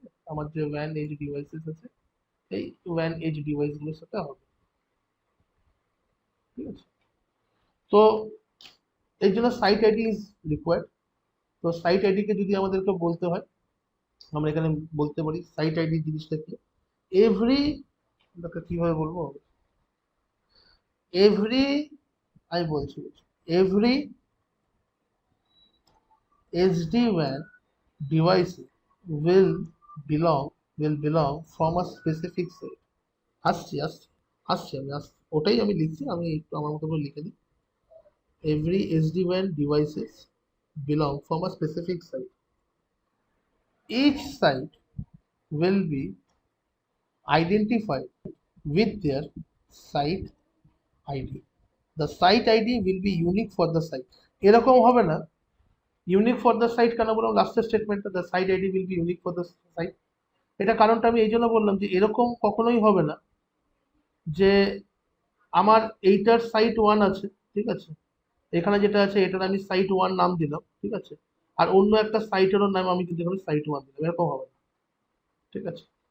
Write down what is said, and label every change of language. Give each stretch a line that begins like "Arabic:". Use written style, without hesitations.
Bangla: আমার যে ওয়্যান age devices আছে, এই ওয়্যান এজ ডিভাইস গুলোর সাথে হবে, ঠিক আছে? তো এই জন্য
English: Site ID is required.
Bangla: তো সাইট আইডি কে যদি আমাদেরকে বলতে হয়, আমরা এখানে বলতে পারি সাইট আইডি জিনিসটা কি।
English: every,
Bangla: কিভাবে বলবো,
English: every,
Bangla: আমি বলছি
English: Every SD-WAN device will belong from a specific set।
Bangla: আসছি আসছি আসছি আমি আসছি, ওটাই আমি লিখছি, আমি একটু আমার মতো করে লিখে দিই।
English: Every SD-WAN devices belong from a specific site. Each site will be identified with their site ID. The site ID will be unique for the site.
Bangla: এরকম হবে না,
English: unique for the site
Bangla: কেন বললাম লাস্টের স্টেটমেন্টটা,
English: The site ID will be unique for the site.
Bangla: এটা কারণটা আমি এই জন্য বললাম যে এরকম কখনোই হবে না যে আমার এইটার সাইট 1 আছে, ঠিক আছে, এখানে যেটা আছে এটার আমি সাইট 1 নাম দিলাম, ঠিক আছে, আর অন্য একটা সাইটেরও নাম আমি কিন্তু এখানে সাইট 1 দিলাম, এরকম হবে না, ঠিক আছে?